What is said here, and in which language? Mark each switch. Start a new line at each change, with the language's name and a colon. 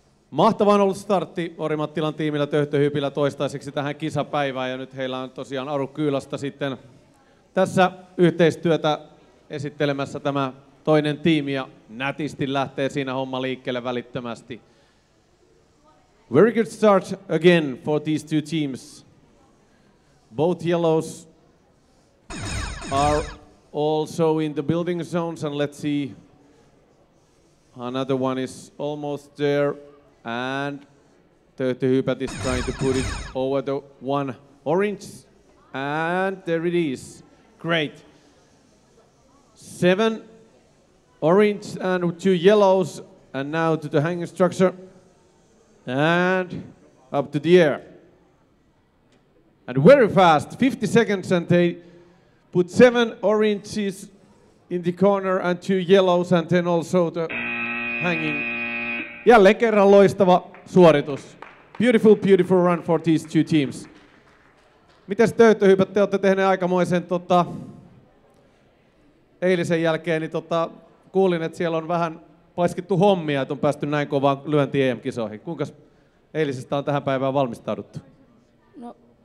Finnish: Mahtava on ollut startti Orimattilan tiimillä Töhtöhypillä toistaiseksi tähän kisapäivään, ja nyt heillä on tosiaan Aru Kyylasta sitten tässä yhteistyötä esittelemässä tämä toinen tiimi, ja nätisti lähtee siinä homma liikkeelle välittömästi.
English: Very good start again for these two teams. Both yellows are also in the building zones, and let's see, another one is almost there. And Töhtöhypät is trying to put it over the one orange, and there it is. Great. 7 orange and 2 yellows, and now to the hanging structure, and up to the air. And very fast, 50 seconds, and they put 7 oranges in the corner and 2 yellows, and then also the hanging.
Finnish: Jälleen kerran loistava suoritus.
English: Beautiful, beautiful run for these two teams.
Finnish: Mites Töhtöhypät, te olette tehneet aikamoisen eilisen jälkeen, niin kuulin, että siellä on vähän paiskittu hommia, että on päästy näin kovaan lyönti EM-kisoihin. Kuinka eilisestä on tähän päivään valmistauduttu? No.